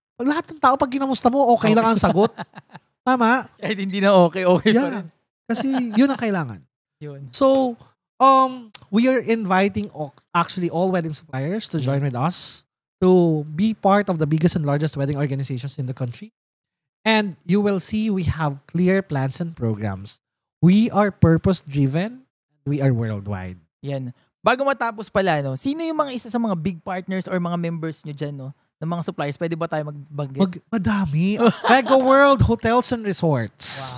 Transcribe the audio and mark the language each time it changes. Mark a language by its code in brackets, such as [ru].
[tl] Pag lahat ng tao, pag ginamusta mo, okay lang ang sagot. Tama? Kahit hindi na okay pa [en] Yeah. [tl] rin. Kasi yun ang kailangan. Yun. [en] So, we are inviting actually all wedding suppliers to join with us to be part of the biggest and largest wedding organizations in the country. And you will see we have clear plans and programs. We are purpose-driven. We are worldwide. [tl] Yan. Bago matapos pala, sino yung mga isa sa mga big partners or mga members nyo dyan, ng mga suppliers? Pwede ba tayo magbanggit? Madami. Mega World Hotels and Resorts.